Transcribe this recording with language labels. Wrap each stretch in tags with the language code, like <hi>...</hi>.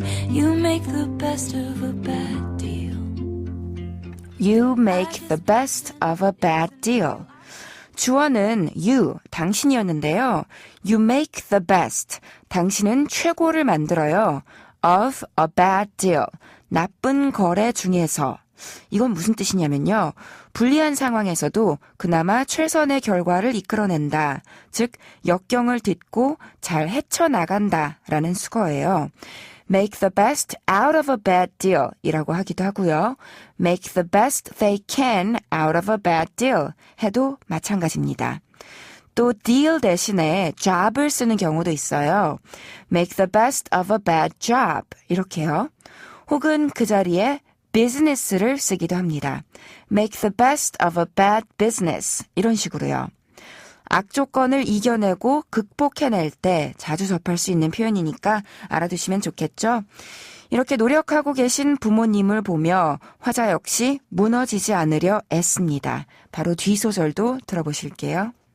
<en>You make the best of a bad deal. You make the best of a bad deal.</en> <ko>주어는 you, 당신이었는데요.</ko> <en>You make the best,</en> <ko>당신은 최고를 만들어요.</ko> <en>Of a bad deal,</en> <ko>나쁜 거래 중에서. 이건 무슨 뜻이냐면요. 불리한 상황에서도 그나마 최선의 결과를 이끌어낸다. 즉, 역경을 딛고 잘 헤쳐나간다 라는 수거예요.</ko> <en>Make the best out of a bad deal</en> <ko>이라고 하기도 하고요.</ko> <en>Make the best they can out of a bad deal</en> <ko>해도 마찬가지입니다. 또 deal 대신에 job을 쓰는 경우도 있어요.</ko> <en>Make the best of a bad job</en> <ko>이렇게요. 혹은 그 자리에 business를 쓰기도 합니다.</ko> <en>Make the best of a bad business</en> <ko>이런 식으로요. 악조건을 이겨내고 극복해낼 때 자주 접할 수 있는 표현이니까 알아두시면 좋겠죠? 이렇게 노력하고 계신 부모님을 보며 화자 역시 무너지지 않으려 애씁니다. 바로 뒤 소절도 들어보실게요.</ko>